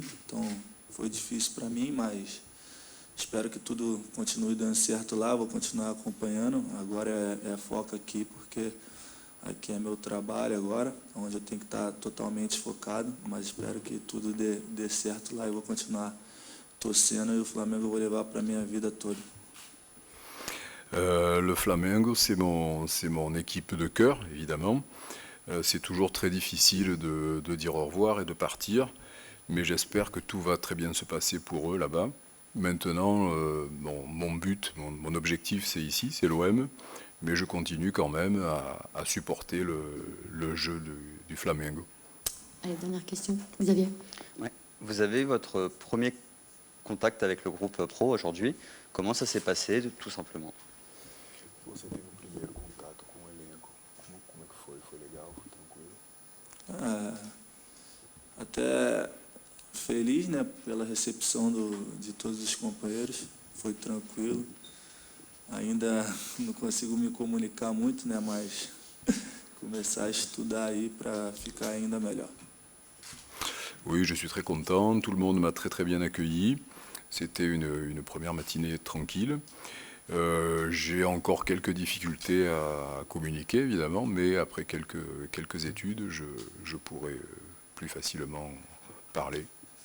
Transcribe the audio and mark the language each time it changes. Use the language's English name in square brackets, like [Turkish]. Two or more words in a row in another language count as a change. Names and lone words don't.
[Portuguese] Então foi difícil para mim, mas espero que tudo continue dando certo lá, vou continuar acompanhando. Agora é foco aqui, porque aqui é meu trabalho agora, onde eu tenho que estar totalmente focado, mas espero que tudo dê certo lá e vou continuar torcendo e o Flamengo eu vou levar para a minha vida toda. [French] Le Flamengo, c'est mon équipe de cœur, évidemment. C'est toujours très difficile de dire au revoir et de partir, mais j'espère que tout va très bien se passer pour eux là-bas. Maintenant, mon but, mon objectif, c'est ici, c'est l'OM, mais je continue quand même à supporter le jeu du Flamengo. Allez, dernière question. Xavier. Ouais. Vous avez votre premier contact avec le groupe pro aujourd'hui. Comment ça s'est passé, tout simplement? [Portuguese] Você teve o primeiro contato com o elenco. Como é que foi? Foi legal? Foi tranquilo? Até feliz, né, pela recepção de todos os companheiros. Foi tranquilo. Ainda não consigo me comunicar muito, né, mas começar a estudar aí para ficar ainda melhor. [French] Oui, je suis très content. Tout le monde m'a très très bien accueilli. C'était une première matinée tranquille. J'ai encore quelques difficultés à communiquer, évidemment, mais après quelques études, je pourrai plus facilement parler.